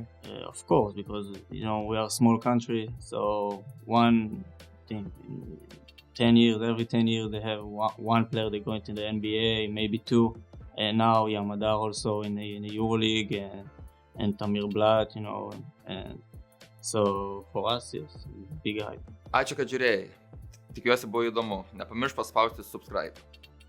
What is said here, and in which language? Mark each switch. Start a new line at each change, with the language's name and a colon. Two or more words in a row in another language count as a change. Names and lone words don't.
English: Of course, because we are a small country, so one thing, 10 years, every 10 years they have one player they go into the NBA, maybe 2, and now Yamadar also in the EuroLeague and Tamir Blatt, and so for us it's big hype.
Lithuanian: Ačiū, kad žiūrėjai. Tikiuosi buvo įdomu. Nepamiršk paspausti subscribe.